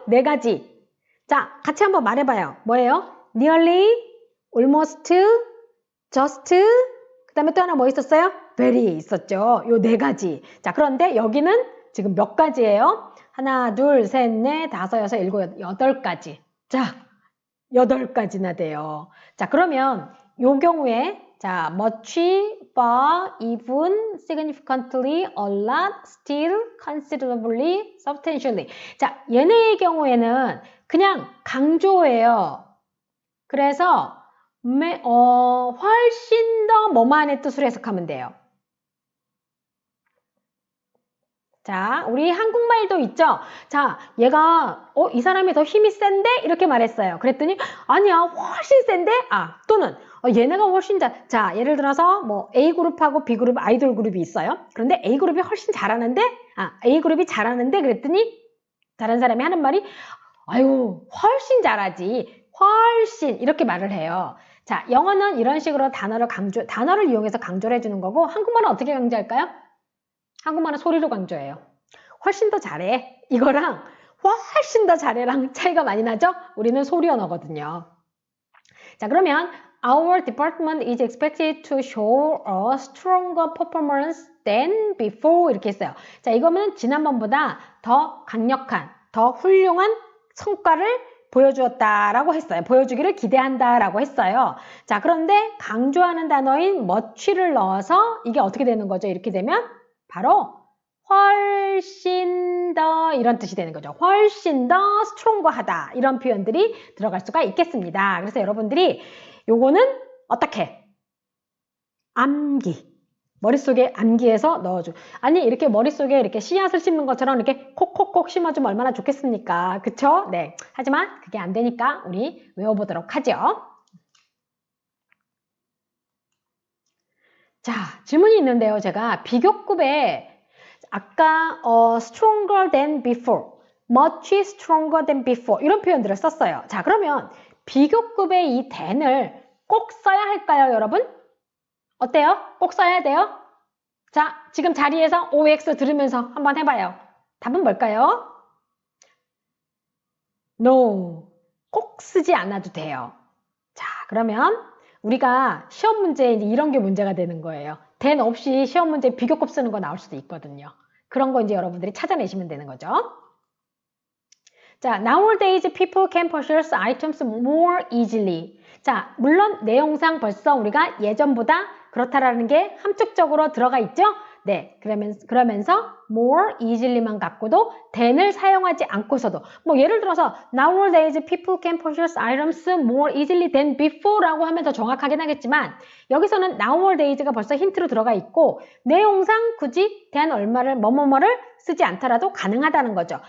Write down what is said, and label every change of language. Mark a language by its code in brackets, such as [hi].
[ko] 4가지. 자, 같이 한번 말해봐요. 뭐예요? [en] nearly, almost, just, [ko] 그 다음에 또 하나 뭐 있었어요? very 있었죠. 요 4가지. 자, 그런데 여기는 지금 몇 가지예요? 하나, 둘, 셋, 넷, 다섯, 여섯, 일곱, 여덟 가지. 자, 8가지나 돼요. 자, 그러면 요 경우에 자, [en] much, far, even, significantly, a lot, still, considerably, substantially. [ko] 자, 얘네의 경우에는 그냥 강조예요. 그래서 훨씬 더 뭐만의 뜻으로 해석하면 돼요. 자, 우리 한국말도 있죠? 자, 얘가 이 사람이 더 힘이 센데? 이렇게 말했어요. 그랬더니 아니야, 훨씬 센데? 또는 얘네가 훨씬 자, 예를 들어서 뭐 A그룹하고 B그룹, 아이돌 그룹이 있어요. 그런데 A그룹이 훨씬 잘하는데? A그룹이 잘하는데? 그랬더니 다른 사람이 하는 말이 아유, 훨씬 잘하지. 훨씬 이렇게 말을 해요. 자, 영어는 이런 식으로 단어를 이용해서 강조를 해주는 거고 한국말은 어떻게 강조할까요? 한국말은 소리로 강조해요. 훨씬 더 잘해. 이거랑 훨씬 더 잘해랑 차이가 많이 나죠? 우리는 소리 언어거든요. 자, 그러면 [en] Our department is expected to show a stronger performance than before [ko] 이렇게 했어요. 자, 이거는 지난번보다 더 강력한, 더 훌륭한 성과를 보여주었다라고 했어요. 보여주기를 기대한다라고 했어요. 자, 그런데 강조하는 단어인 much를 넣어서 이게 어떻게 되는 거죠? 이렇게 되면 바로 훨씬 더 이런 뜻이 되는 거죠. 훨씬 더 스트롱거하다 이런 표현들이 들어갈 수가 있겠습니다. 그래서 여러분들이 요거는 어떻게? 암기. 머릿속에 암기해서 넣어줘. 아니 이렇게 머릿속에 이렇게 씨앗을 심는 것처럼 이렇게 콕콕콕 심어주면 얼마나 좋겠습니까? 그쵸? 네. 하지만 그게 안 되니까 우리 외워보도록 하죠. 자, 질문이 있는데요. 제가 비교급에 아까 [en] stronger than before, much stronger than before [ko] 이런 표현들을 썼어요. 자, 그러면 비교급의 이 than을 꼭 써야 할까요, 여러분? 어때요? 꼭 써야 돼요? 자, 지금 자리에서 OX 들으면서 한번 해봐요. 답은 뭘까요? No. 꼭 쓰지 않아도 돼요. 자, 그러면 우리가 시험 문제에 이제 이런 게 문제가 되는 거예요. than 없이 시험 문제 비교급 쓰는 거 나올 수도 있거든요. 그런 거 이제 여러분들이 찾아내시면 되는 거죠. 자, [en] nowadays people can purchase items more easily. [ko] 자, 물론 내용상 벌써 우리가 예전보다 그렇다라는 게 함축적으로 들어가 있죠? 네, 그러면서 more easily만 갖고도 than을 사용하지 않고서도 뭐 예를 들어서 [en] nowadays people can purchase items more easily than before [ko] 라고 하면 더 정확하긴 하겠지만 여기서는 nowadays가 벌써 힌트로 들어가 있고 내용상 굳이 than 얼마를 뭐뭐뭐를 쓰지 않더라도 가능하다는 거죠.